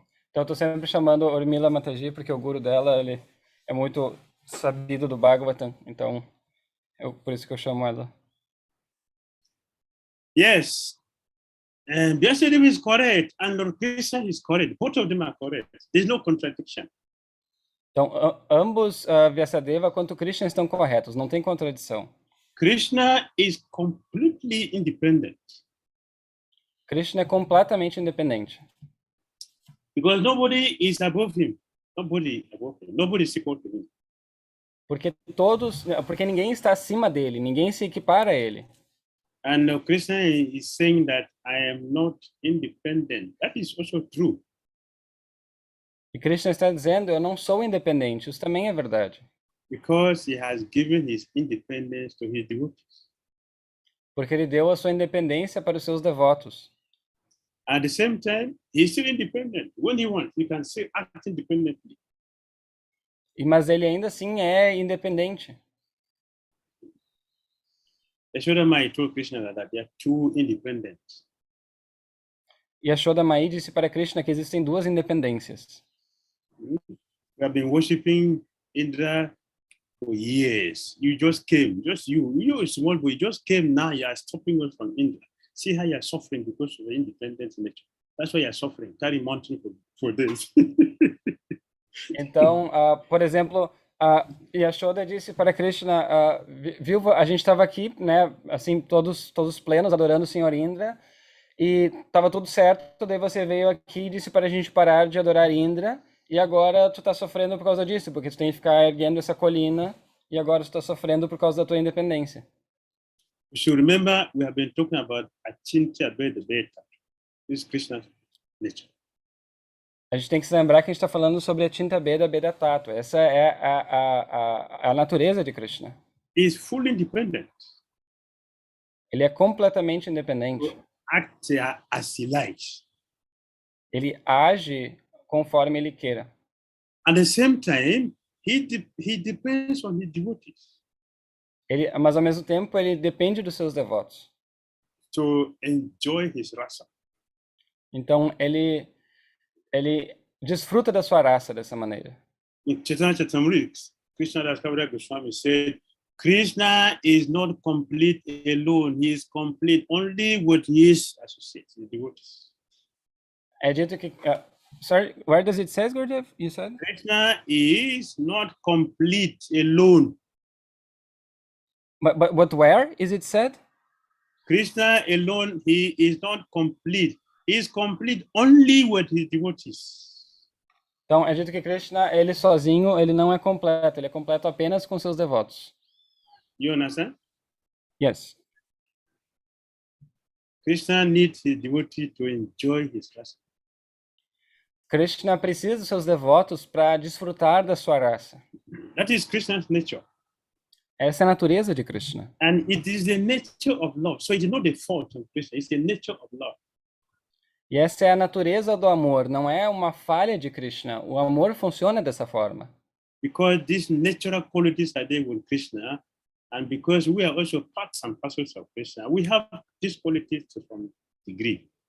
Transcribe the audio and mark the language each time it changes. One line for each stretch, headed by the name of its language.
Portuguese: Então eu tô sempre chamando Urmila Mataji porque o guru dela ele é muito sabido do Bhagavatam, então por isso que eu chamo ela.
English: Yes, and Vyasadeva is correct, and Lord Krishna is correct. Both of them are correct. There's no contradiction.
Portuguese: Então ambos Vyasadeva quanto Krishna estão corretos, não tem contradição.
English: Krishna is completely independent.
Portuguese: Krishna é completamente independente.
English: Because nobody is above him. Nobody above him. Nobody is equal to him.
Portuguese: Porque ninguém está acima dele, ninguém se equipara a ele.
English: And Krishna is saying that I am not independent. That is also true.
Portuguese: E Krishna está dizendo, eu não sou independente. Isso também é verdade.
English: Because he has given his independence to his devotees.
Portuguese: Porque ele deu a sua independência para os seus devotos.
English: At the same time, he's still independent. When he wants, he can still act independently.
Portuguese: Mas ele ainda assim é independente.
English: Yashoda Mai told Krishna that they are two independent.
Portuguese: Yashoda Mai disse para Krishna que existem duas independências.
English: We have been worshiping Indra for years. You just came, just you small boy, just came now. You are stopping us from Indra. See how you are suffering because of the independent nature. That's why you are suffering. Carry mountain for this.
Portuguese: Então, por exemplo, Yashoda disse para Krishna, viu, a gente estava aqui, né, assim, todos plenos, adorando o Senhor Indra, e estava tudo certo, daí você veio aqui e disse para a gente parar de adorar Indra, e agora tu está sofrendo por causa disso, porque tu tem que ficar erguendo essa colina, e agora tu está sofrendo por causa da tua independência.
English: You should remember, we have been talking about Achintya Beda Beta. This is Krishna's nature.
Portuguese: A gente tem que se lembrar que a gente está falando sobre a Achinta Beda Beda Tato. Essa é a natureza de Krishna.
English: He is fully independent.
Portuguese: Ele é completamente independente.
English: Act as he likes.
Portuguese: Ele age conforme ele queira.
English: At the same time, he depends on his devotees.
Portuguese: Mas ao mesmo tempo ele depende dos seus devotos.
English: To enjoy his rasa.
Portuguese: Então ele desfruta da sua raça dessa maneira.
English: In Chaitanya Charitamrita, Krishna Das Kaviraj Goswami said, Krishna is not complete alone. He is complete only with his associates, his devotees.
Portuguese: É dito que
English: sorry, where does it say, Gurudev? You said? Krishna is not complete alone. But where is it said? Krishna alone, he is not complete. He is complete only with his devotees.
Portuguese: Então, é dito que Krishna, ele sozinho, ele não é completo. Ele é completo apenas com seus devotos.
English: You understand? Yes. Krishna needs his devotee to enjoy his rasa.
Portuguese: Krishna precisa dos seus devotos para desfrutar da sua raça.
English: That is Krishna's nature.
Portuguese: Essa é a natureza de Krishna.
English: And it is the nature of love. So it is not the fault of Krishna, it's the nature of love.
Portuguese: E essa é a natureza do amor, não é uma falha de Krishna. O amor funciona dessa forma.
English: Because these natural qualities are there with Krishna, and because we are also parts and parcels of Krishna, we have these qualities to some degree.